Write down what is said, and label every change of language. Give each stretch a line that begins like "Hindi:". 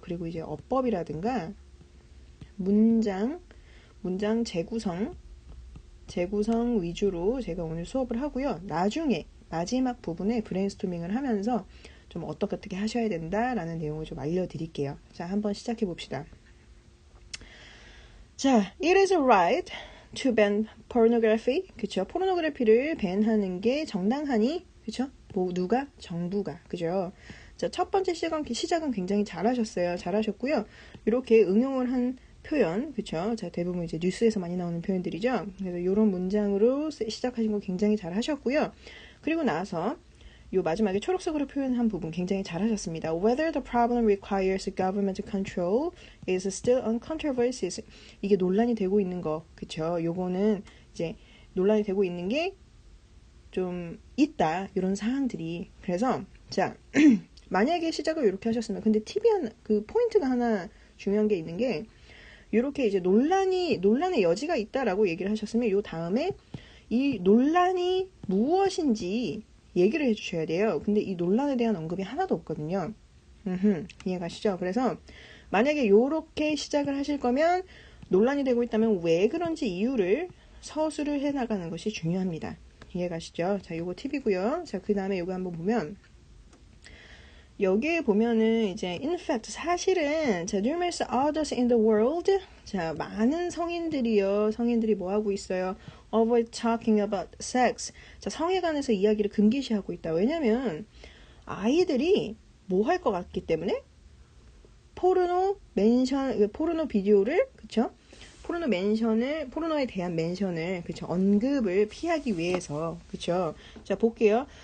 Korean: 그리고 이제 어법이라든가 문장 재구성 위주로 제가 오늘 수업을 하고요. 나중에 마지막 부분에 브레인스토밍을 하면서 좀 어떻게 하셔야 된다라는 내용을 좀 알려드릴게요. 자, 한번 시작해 봅시다.
English: 자, it is right to ban pornography.
Korean: 그쵸? 포르노그래피를 밴하는 게 정당하니? 그쵸? 뭐, 누가? 정부가. 그죠? 자, 첫 번째 시작은 굉장히 잘하셨고요. 이렇게 응용을 한 표현, 그쵸? 자, 대부분 이제 뉴스에서 많이 나오는 표현들이죠. 그래서 이런 문장으로 시작하신 거 굉장히 잘하셨고요. 그리고 나서 요 마지막에 초록색으로 표현한 부분 굉장히 잘하셨습니다.
English: Whether the problem requires government control is still uncontroversial.
Korean: 이게 논란이 되고 있는 거, 그쵸? 요거는 이제 논란이 되고 있는 게 좀 있다, 이런 사항들이. 그래서 자, 만약에 시작을 이렇게 하셨으면, 근데 포인트가 하나 중요한 게 있는 게, 이렇게 이제 논란의 여지가 있다라고 얘기를 하셨으면, 요 다음에 이 논란이 무엇인지 얘기를 해주셔야 돼요. 근데 이 논란에 대한 언급이 하나도 없거든요. 이해가시죠? 그래서 만약에 이렇게 시작을 하실 거면 논란이 되고 있다면 왜 그런지 이유를 서술을 해나가는 것이 중요합니다. 이해가시죠? 자, 요거 팁이고요. 자, 그 다음에 요거 한번 보면 여기에 보면은 이제 in fact 사실은 자,
English: numerous others in the world
Korean: 자, 많은 성인들이 뭐 하고 있어요?
English: avoid talking about sex.
Korean: 자, 성에 관해서 이야기를 금기시하고 있다. 왜냐면 아이들이 뭐 할 것 같기 때문에 포르노 비디오를 그쵸? 포르노에 대한 멘션을 그쵸? 언급을 피하기 위해서 그쵸? 자, 볼게요.